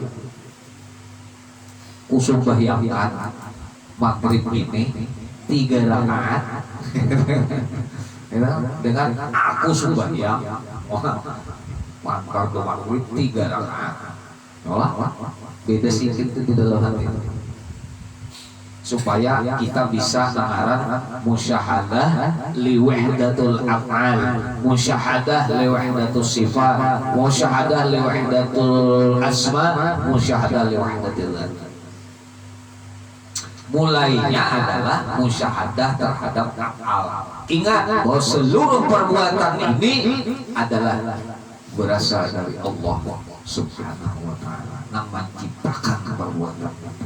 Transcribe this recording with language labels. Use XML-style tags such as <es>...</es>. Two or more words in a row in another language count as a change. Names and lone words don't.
<id>Aku sembahyangkan maghrib ini 3 rakaat dengan aku sembahyang maghrib maghrib 3 rakaat. Beda sedikit itu di dalam hati. Supaya kita bisa mengarang</id> <ar>مشاهدة لوحدة الأفعال, مشاهدة لوحدة الصفات, مشاهدة لوحدة الأسماء, مشاهدة لوحدة الذات.</ar> <id>Mulainya adalah musyahadah terhadap af'al. Ingat bahwa seluruh perbuatan ini adalah berasal dari Allah</id> <ar>سبحانه وتعالى</ar> <id>yang menciptakan perbuatan.</id>